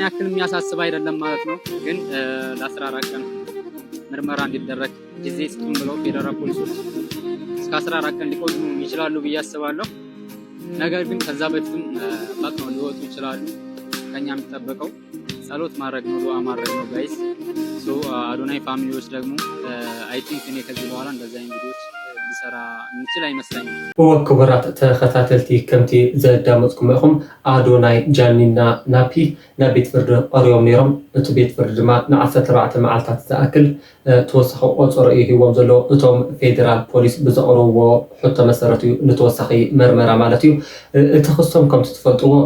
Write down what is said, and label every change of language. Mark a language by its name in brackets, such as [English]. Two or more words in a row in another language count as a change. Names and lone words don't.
[Amharic] ያክል የሚያሳስብ አይደለም ማለት ነው ግን ለ14 ቀን ምርመራ እንዲደረግ ጊዜ ስጡን ብለው ፌደራል ፖሊሶች እስከ 14 ቀን ሊቆዩ ይችላሉ ብዬ አስባለሁ ነገር ግን ከዛ በፊትም ፈጥነው ሊወጡ ይችላሉ ከኛ የሚጠበቀው ጸሎት ማድረግ ነው ዱዓ ማድረግ ነው [English] guys so [Amharic] አዶናይ ፋሚሊዎች ደግሞ [English] I think [Amharic] እኔ ከዚህ በኋላ እንደዚህ አይነት ቪዲዮዎች ሊሰራ እንችል አይመስለኝም [Tigrinya] ክቡራት ተኸታተልቲ ከምቲ ዘዳመፅኩም ኢኹም አዶናይ ጃኒና ናፒ ናብ ቤት ፍርዲ ቀሪቦም ነይሮም እቲ ቤት ፍርዲ ድማ ን14 መዓልታት ዝኣክል ተወሳኺ ቆፅሮ እዩ ሂቦም ዘሎ እቶም ፌደራል ፖሊስ ብዘቕረብዎ ሕቶ መሰረት እዩ ንተወሳኺ መርመራ ማለት እዩ እቲ ክሶም ከምቲ ትፈልጥዎ